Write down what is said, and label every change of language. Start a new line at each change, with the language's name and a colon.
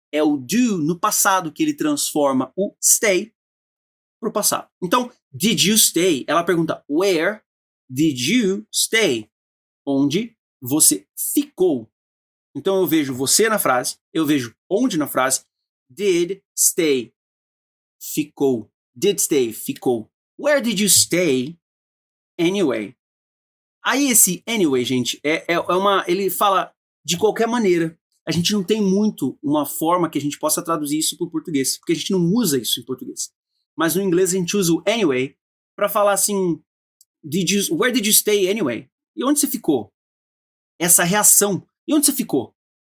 Portuguese: É o do no passado, que ele transforma o stay para o passado.
English: Então, did you stay?
Portuguese: Ela pergunta,
English: where did you stay?
Portuguese: Onde você ficou? Então eu vejo você na frase, eu vejo onde na frase, did stay, ficou.
English: Did stay, ficou. Where did you stay anyway?
Portuguese: Aí esse anyway, gente, ele fala de qualquer maneira. A gente não tem muito uma forma que a gente possa traduzir isso para o português, porque a gente não usa isso em português. Mas no inglês a gente usa o anyway para falar assim,
English: where did you stay anyway?
Portuguese: E onde você ficou? Essa reação. E onde você ficou?